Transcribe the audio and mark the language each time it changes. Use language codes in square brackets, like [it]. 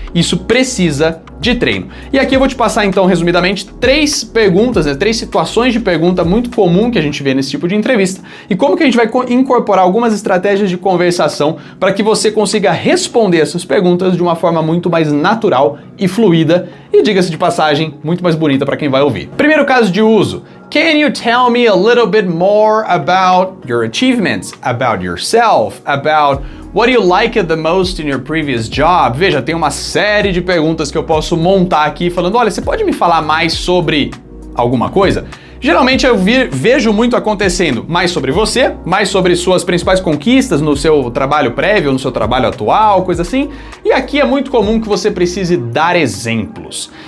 [pt] Isso precisa de treino. E aqui eu vou te passar, então, resumidamente, 3 perguntas, né, 3 situações de pergunta muito comum que a gente vê nesse tipo de entrevista e como que a gente vai incorporar algumas estratégias de conversação para que você consiga responder essas perguntas de uma forma muito mais natural e fluida e, diga-se de passagem, muito mais bonita para quem vai ouvir. Primeiro caso de uso. [en] Can you tell me a little bit more about your achievements, about yourself, about what you liked the most in your previous job? [pt] Veja, tem uma série de perguntas que eu posso montar aqui falando, olha, você pode me falar mais sobre alguma coisa? Geralmente eu vejo muito acontecendo mais sobre você, mais sobre suas principais conquistas no seu trabalho prévio, no seu trabalho atual, coisa assim. E aqui é muito comum que você precise dar exemplos.